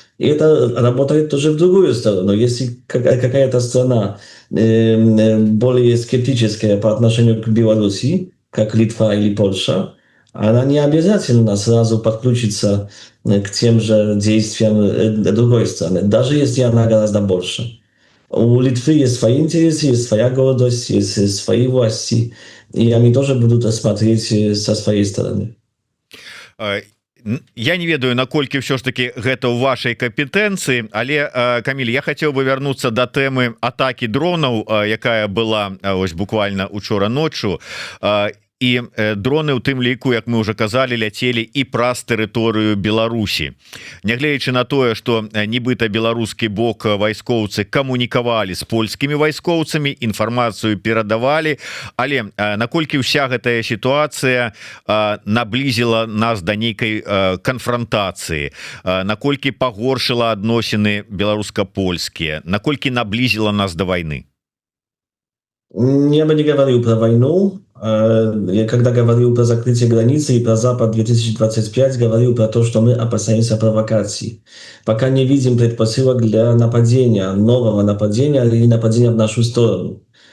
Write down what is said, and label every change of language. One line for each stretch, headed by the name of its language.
Russian: И это работает тоже в другую сторону. Если какая-то страна более скептическая по отношению к Беларуси, как Литва или Польша, она не обязательно сразу подключится к тем же действиям другой страны, даже если она гораздо больше. У Литвы есть свои интересы, есть своя гордость, есть свои власти, и они тоже будут смотреть со своей стороны.
Belarusian: Я не ведаю, наколькі ўсё ж таки гэта ў вашай кампетэнцыі, але Каміль, я хацеў бы вярнуцца да тэмы атакі дронаў, якая была ось буквально учора ноччу. І дроны у тым ліку, як мы уже казалі, ляцелі і праз тэрыторыю Беларусі. Нягледзячы на тое, што нібыта беларускі бок вайскоўцы камунікавалі з польскімі вайскоўцамі, інфармацыю перадавалі, але наколькі ўся гэтая сітуацыя наблізіла нас да нейкай канфрантацыі, наколькі пагоршыла адносіны беларуска-польскія, наколькі наблізіла нас да вайны?
Russian: Я бы не говорил про войну. Я когда говорил про закрытие границы и про Запад 2025, говорил про то, что мы опасаемся провокаций. Пока не видим предпосылок для нападения, нового нападения или нападения в нашу сторону.